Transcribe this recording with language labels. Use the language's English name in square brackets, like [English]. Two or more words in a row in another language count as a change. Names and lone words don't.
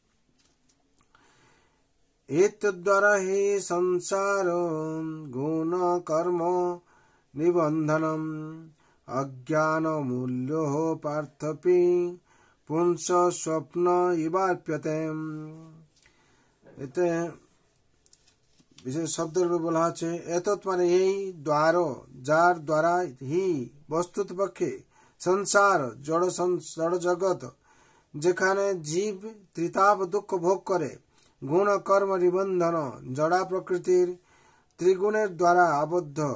[Sanskrit] एतद्द्वारा हि संसार गुण कर्म निबंधनम अज्ञान मूल्यो पार्थपि पुंस स्वप्न इवाप्यते। [Bangla] এতে বিশেষ শব্দ বলা হচ্ছে এতৎ মানে এই দ্বার যার দ্বারা হি বস্তুত পক্ষে সংসার জড় জগৎ যেখানে জীব ত্রিতাপ দুঃখ ভোগ করে গুণ কর্ম নিবন্ধন জড়া প্রকৃতির ত্রিগুণের দ্বারা আবদ্ধ